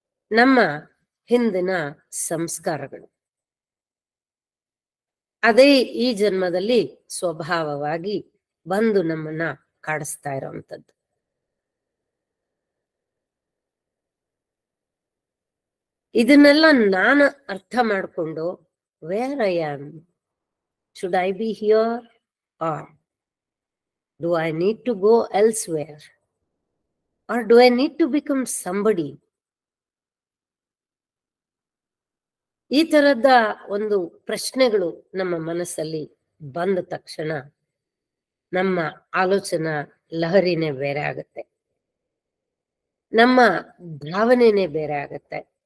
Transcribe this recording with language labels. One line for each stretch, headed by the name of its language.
Kannada: ನಮ್ಮ ಹಿಂದಿನ ಸಂಸ್ಕಾರಗಳು, ಅದೇ ಈ ಜನ್ಮದಲ್ಲಿ ಸ್ವಭಾವವಾಗಿ ಬಂದು ನಮ್ಮನ್ನ ಕಾಡಿಸ್ತಾ ಇರೋವಂಥದ್ದು. ಇದನ್ನೆಲ್ಲ ನಾನು ಅರ್ಥ ಮಾಡಿಕೊಂಡು,
English: Where I am, should I be here or do I need to go elsewhere, or do I need to become somebody?
Kannada: ಈ ತರದ ಒಂದು ಪ್ರಶ್ನೆಗಳು ನಮ್ಮ ಮನಸ್ಸಲ್ಲಿ ಬಂದ ತಕ್ಷಣ ನಮ್ಮ ಆಲೋಚನಾ ಲಹರಿನೇ ಬೇರೆ ಆಗುತ್ತೆ, ನಮ್ಮ ಭಾವನೆನೇ ಬೇರೆ ಆಗುತ್ತೆ.